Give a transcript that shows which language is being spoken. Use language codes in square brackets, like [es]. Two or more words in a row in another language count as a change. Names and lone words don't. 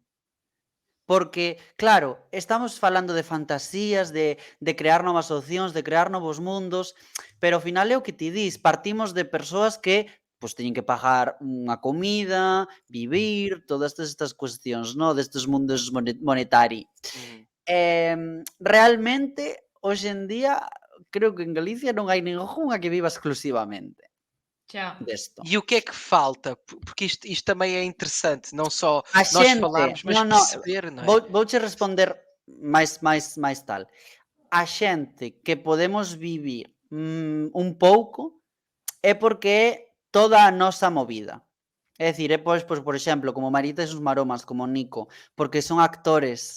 [gl] Porque, claro, estamos falando de fantasías, de crear novas opcións, de crear novos mundos, pero ao final é o que ti dis, partimos de persoas que pois teñen que pagar unha comida, vivir, todas estas cuestións, no, destes mundos monetari. Realmente, hoxe en día, creo que en Galicia non hai ningunha que viva exclusivamente desto. [pt] E o que é que falta? Porque isto também é interessante, não só [gl] A [pt] nós [gl] xente, [pt] falarmos, mas [gl] non, [pt] perceber, não é? [gl] vouche responder máis tal. A xente que podemos vivir un pouco é porque é toda a nosa movida. É dicir, é pois, por exemplo, como Marita e sus maromas, como Nico, porque son actores.